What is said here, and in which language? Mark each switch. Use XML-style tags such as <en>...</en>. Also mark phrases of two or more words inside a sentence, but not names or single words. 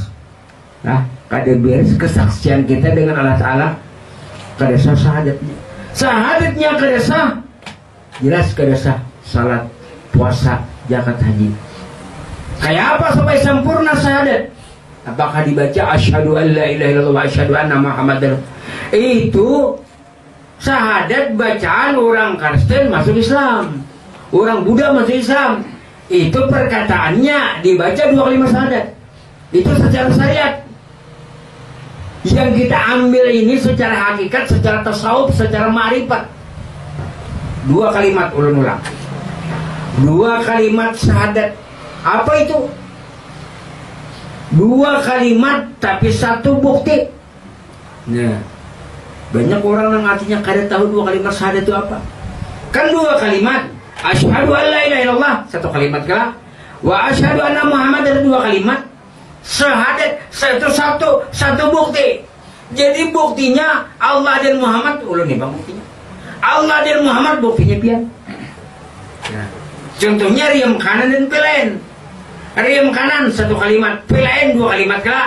<bjn>Nah, kada beres kesaksian kita dengan Allah Ta'ala, kada sah syahadatnya. Syahadatnya kada sah, jelas kada sah salat, puasa, zakat, haji. Kayak apa supaya sempurna syahadat? Apakah dibaca</bjn> <ar>أشهد أن لا إله إلا الله وأشهد أن محمدا?</ar> <bjn>Itu syahadat bacaan orang Kristen masuk Islam, orang Buddha masuk Islam. Itu perkataannya dibaca 2 kalimat syahadat. Itu secara syariat. Yang kita ambil ini secara hakikat, secara tasawuf, secara ma'rifat. 2 kalimat ulang-ulang. 2 kalimat syahadat. Apa itu? 2 kalimat tapi satu bukti. Nah, banyak orang yang artinya kada tahu 2 kalimat syahadat itu apa. Kan 2 kalimat.</bjn> <ar>أشهد أن لا إله إلا الله,</ar> <bjn>1 kalimat kala.</bjn> <ar>وأشهد أن محمدا,</ar> <bjn>2 kalimat. Syahadat satu bukti. Jadi buktinya Allah dan Muhammad. Ulang nih bang buktinya. Allah dan Muhammad buktinya pian. Nah, contohnya riem kanan dan pelain. Riem kanan 1 kalimat, pelain 2 kalimat kala.</bjn>